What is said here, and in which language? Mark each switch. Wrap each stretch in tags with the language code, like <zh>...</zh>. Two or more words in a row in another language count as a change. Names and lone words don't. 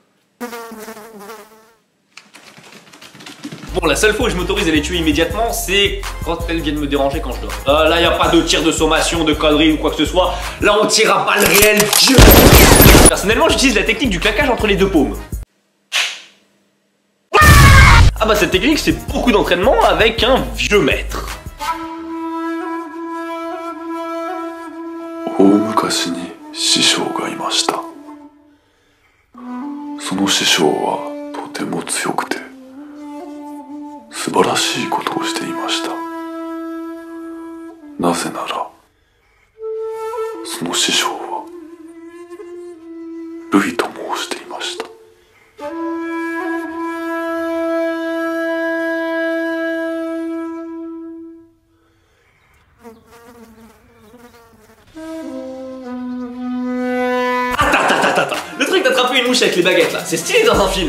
<fr>Bon, la seule fois où je m'autorise à les tuer immédiatement, c'est quand elles viennent me déranger quand je dors. Là, y a pas de tir de sommation, de conneries ou quoi que ce soit. Là, on tirera pas le réel. Personnellement, j'utilise la technique du claquage entre les deux paumes. Ah bah cette technique c'est beaucoup d'entraînement avec un vieux maître.</fr> <ja>大昔に師匠がいました。その師匠はとても強くて素晴らしいことをしていました。なぜならその師匠はルイと申していました。</ja> <fr>Attends, le truc d'attraper une mouche avec les baguettes là, c'est stylé dans un film.</fr>